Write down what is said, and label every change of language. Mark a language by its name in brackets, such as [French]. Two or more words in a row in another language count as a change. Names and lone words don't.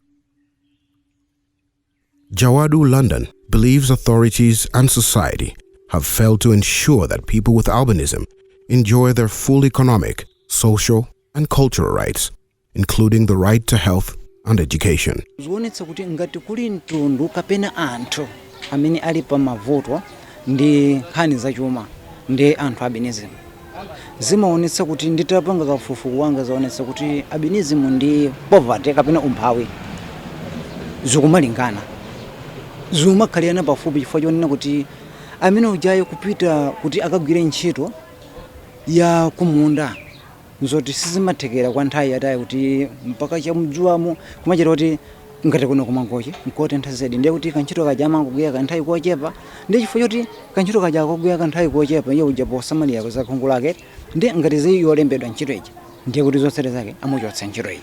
[English] Jawadu London believes authorities and society have failed to ensure that people with albinism enjoy their full economic, social, and cultural rights, including the right to health and education. [Nyanja] Zionetsa kuti ngati kuli mtundu kapena anthu amene ali pa mavuto ndi nkhani zachuma ndi anthu albinism, zimaonetsa kuti nditapanga kafukufuku wanga zaonetsa kuti albinism ndi poverty kapena umphawi zikumalingana, zimakhalirana pafupi chifukwa chonena kuti amene ujayo kupita kuti akagwire ntchito ya kumunda nzoti sizimathekera kwa nthawi yatayi kuti mpaka chamudzuwamo kumachita kuti ngati kuno kumangochi nkotentha zedi ndiye kuti kantchito kaja amangogwira kanthawi kochepa, ndi chifukwa choti kantchito kaja akogwira kanthawi kochepa iye uja posamalira za khungu lake ndi ngati ziyi yolembedwa ntchito iji ndiye kuti zotsatira zake amuchotsa ntchito iji.